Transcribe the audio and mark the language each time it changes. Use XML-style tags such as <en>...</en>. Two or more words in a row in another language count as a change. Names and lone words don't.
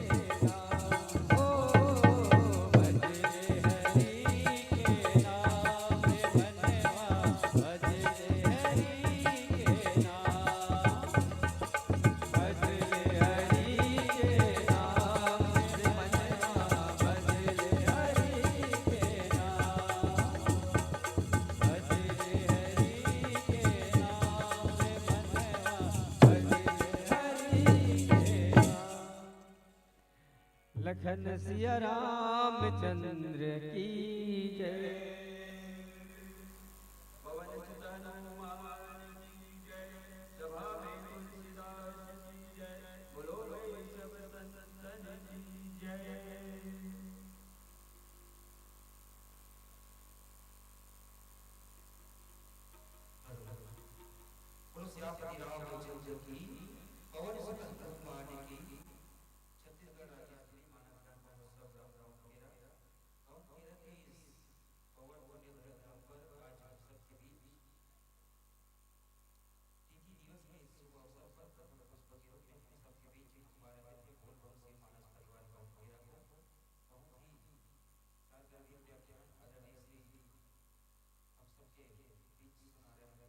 <hi>नाम, ओ भजन हरि के नाम से मनवा भजन हरि के नाम, भजन हरि के नाम से मनवा भजन हरि के नाम, भजन हरि के नाम से मनवा भजन हरि के नाम। लखन सिया रामचंद्र की जय। पवन सुत हनुमान की जय। सभा में तुलसीदास की जय। बोलो भाई सब संतन की जय। बोलो सियापति रामचंद्र की, पवन सुत हनुमान की। छत्तीसगढ़ राज्य श्री मानव ग्राम महोत्सव राम केरा के इस पवन पुण्य ग्रह पर आज हम सबके बीच तिथि दिवस में इस शुभ अवसर पर प्रथम पुष्प के रूप में हम सबके बीच हमारे मित्र बोल बम से मानस परिवार राम केरा को बहुत ही सारगर्भित व्याख्यान आदरणीय श्री हम सबके बीच सुना रहे हैं।</hi>